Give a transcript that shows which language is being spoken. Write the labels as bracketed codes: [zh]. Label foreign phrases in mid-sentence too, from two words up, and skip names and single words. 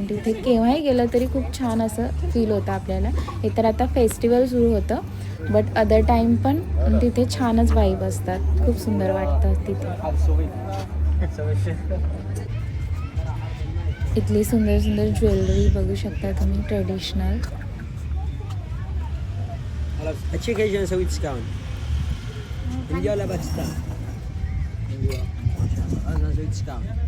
[mr] तिथे केव्हाही गेलं तरी खूप छान असं फील होतं आपल्याला. हे तर आता फेस्टिवल सुरू होतं, [en] but other time [mr] पण तिथे छानच वाईब असतात. खूप सुंदर वाटतं तिथे. इथली सुंदर सुंदर ज्वेलरी बघू शकता तुम्ही, ट्रेडिशनल. [ar] هادشي كيجي نسوي ديسكاونت ندير على باكستان ايوا انا نسوي ديسكاونت